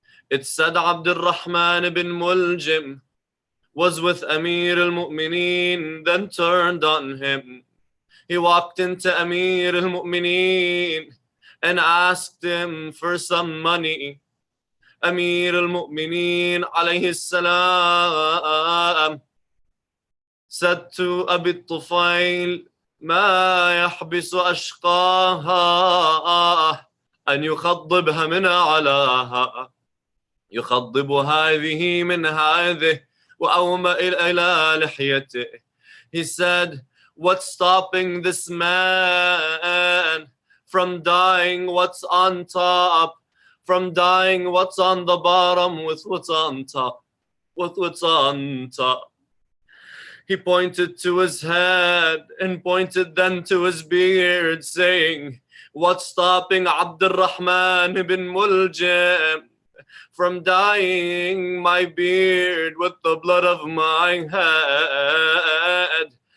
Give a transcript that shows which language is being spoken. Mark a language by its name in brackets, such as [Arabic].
[English] It said Abdul Rahman ibn Muljim was with Amir al-Mu'mineen, then turned on him. He walked into Amir al-Mu'mineen and asked him for some money. [Arabic] Amir al-Mu'mineen alayhi salam [English] said to [Arabic] Abi Tufail, ما يحبس أشقاها أن يخضبها من علاها يخضب هذه من هذه وأومأ إلى لحيته. [English] He said, what's stopping this man from dying what's on top, from dying what's on the bottom with what's on top, with what's on top? He pointed to his head and pointed then to his beard, saying, what's stopping Abdul Rahman ibn Muljim from dyeing my beard with the blood of my head?